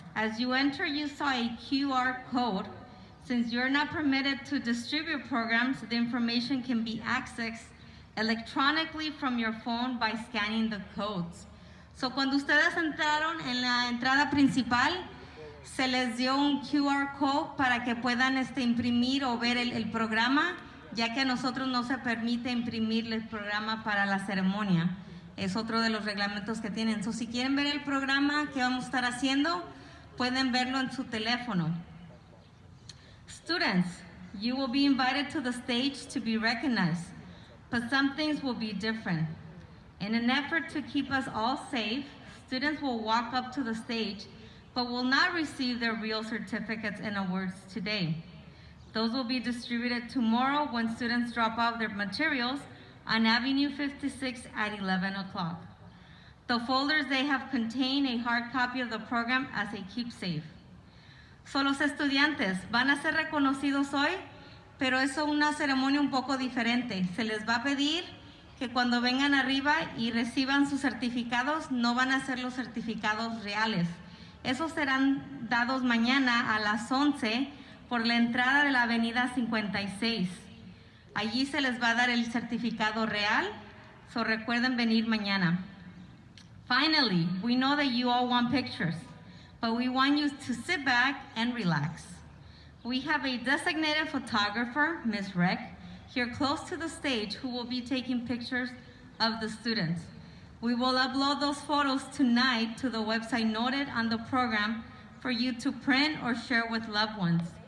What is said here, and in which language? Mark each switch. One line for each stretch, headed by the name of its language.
English: As you enter, you saw a QR code. Since you're not permitted to distribute programs, the information can be accessed electronically from your phone by scanning the codes.
Spanish: So cuando ustedes entraron en la entrada principal, se les dio un QR code para que puedan imprimir o ver el programa, ya que a nosotros no se permite imprimir el programa para la ceremonia. Es otro de los reglamentos que tienen. So, si quieren ver el programa que vamos a estar haciendo, pueden verlo en su teléfono.
English: Students, you will be invited to the stage to be recognized, but some things will be different. In an effort to keep us all safe, students will walk up to the stage but will not receive their real certificates and awards today. Those will be distributed tomorrow when students drop off their materials on Avenue 56 at 11 o'clock. The folders they have contain a hard copy of the program as a keepsake.
Spanish: So los estudiantes van a ser reconocidos hoy, pero es una ceremonia un poco diferente. Se les va a pedir que cuando vengan arriba y reciban sus certificados, no van a ser los certificados reales. Esos serán dados mañana a las 11 por la entrada de la avenida 56. Allí se les va a dar el certificado real, so recuerden venir mañana.
English: Finally, we know that you all want pictures, but we want you to sit back and relax. We have a designated photographer, Ms. Reck, here close to the stage who will be taking pictures of the students. We will upload those photos tonight to the website noted on the program for you to print or share with loved ones.